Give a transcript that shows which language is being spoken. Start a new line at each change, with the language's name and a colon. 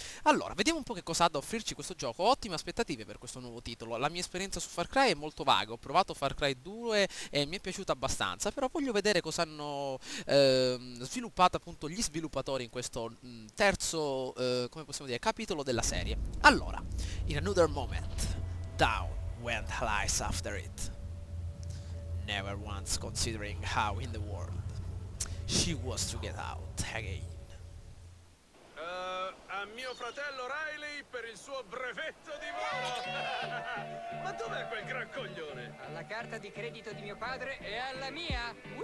Italian: Allora, vediamo un po' che cosa ha da offrirci questo gioco. Ho ottime aspettative per questo nuovo titolo. La mia esperienza su Far Cry è molto vaga. Ho provato Far Cry 2 e mi è piaciuta abbastanza, però voglio vedere cosa hanno sviluppato appunto gli sviluppatori in questo terzo, come possiamo dire, capitolo della serie.
English: Allora, in another moment, down went Alice after it, never once considering how in the world she was to get out again.
Italian: A mio fratello Riley per il suo brevetto di volo! Ma dov'è quel gran coglione? Alla carta di credito di mio padre e alla mia!